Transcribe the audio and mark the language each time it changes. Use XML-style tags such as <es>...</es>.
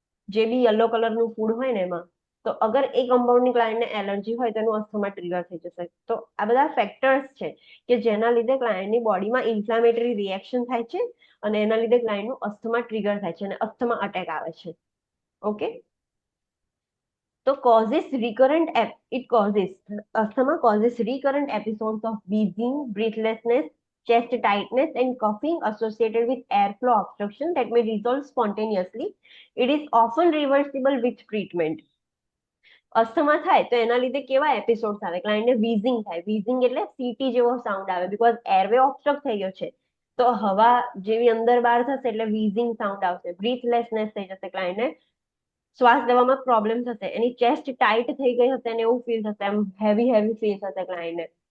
<gu>જે બી યલો કલરનું ફૂડ હોય ને એમાં, તો અગર એ કમ્પાઉન્ડની ક્લાયન્ટને એલર્જી હોય તો એનું અસ્થમા ટ્રિગર થઈ જશે. તો આ બધા ફેક્ટર્સ છે કે જેના લીધે ક્લાયન્ટની બોડીમાં ઇન્ફ્લામેટરી રિએક્શન થાય છે અને એના લીધે ક્લાયન્ટનું અસ્થમા ટ્રિગર થાય છે અને અસ્થમા અટેક આવે છે.</gu> <en>Okay, તો causes recurrent it causes asthma causes recurrent episodes of wheezing, breathlessness, chest tightness and coughing associated with airflow obstruction that may resolve spontaneously. It is often reversible with treatment.</en> <gu>Asthma થાય તો એના લીધે કેવા episodes આવે? ક્લાયન્ટને વીઝિંગ થાય. વીઝિંગ એટલે city જેવો sound આવે, બીકોઝ એરવે ઓબ્સ્ટ્રક્ટ થઈ ગયો છે તો હવા જેવી અંદર બહાર થશે એટલે વીઝિંગ સાઉન્ડ આવશે. બ્રીથલેસનેસ થઈ જશે, ક્લાયન્ટને શ્વાસ લેવામાં પ્રોબ્લેમ થશે. એની ચેસ્ટ ટાઈટ થઈ ગઈ હશે અને એવું ફીલ થશે, એમ હેવી હેવી ફીલ થશે ક્લાયન્ટને.</gu>